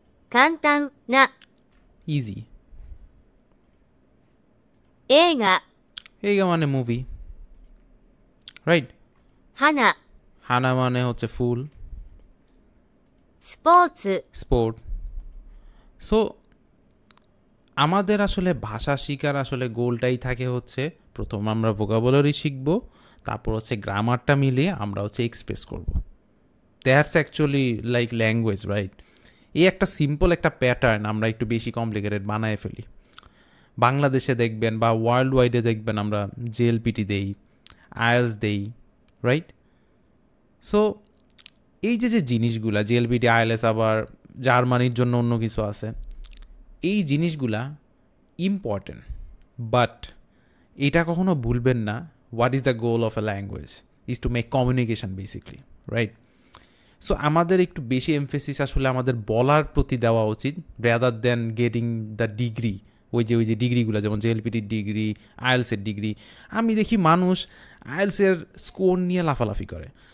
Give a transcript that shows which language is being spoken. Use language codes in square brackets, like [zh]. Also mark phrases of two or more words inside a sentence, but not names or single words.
[ja] 簡単な [en] easy [ja] 映画 [bn] এইগা মানে মুভি রাইট [ja] 花 [bn] হানা মানে হচ্ছে ফুল [ja] スポーツ [en] sport so [bn] আমাদের আসলে ভাষা শেখার আসলে গোলটাই থাকে হচ্ছে প্রথম আমরা ভোকাবুলারি শিখব তারপর হচ্ছে গ্রামারটা মিলিয়ে আমরা হচ্ছে এক্সপ্রেস করব [en] that's actually like language right [bn] এই একটা সিম্পল একটা প্যাটার্ন আমরা একটু বেশি কমপ্লিকেটেড বানায় ফেলি বাংলাদেশে দেখবেন বা [en] world wide [bn] দেখবেন আমরা জেএলপিটি দেই আইএলস দেই [en] right so [bn] এই যে জিনিসগুলা জেএলপিটি আইএলএস আবার জার্মানির জন্য অন্য কিছু আছে এই জিনিসগুলা [en] important but [bn] এটা কখনো ভুলবেন না [en] what is the goal of a language is to make communication basically right so [bn] আমাদের একটু বেশি এমফেসিস আসলে আমাদের বলার প্রতি দেওয়া উচিত [en] rather than getting the degree [bn] ওই যে ডিগ্রিগুলো যেমন জেএলপিটির ডিগ্রি আইএলসের ডিগ্রি আমি দেখি মানুষ আইএলসের স্কোর নিয়ে লাফালাফি করে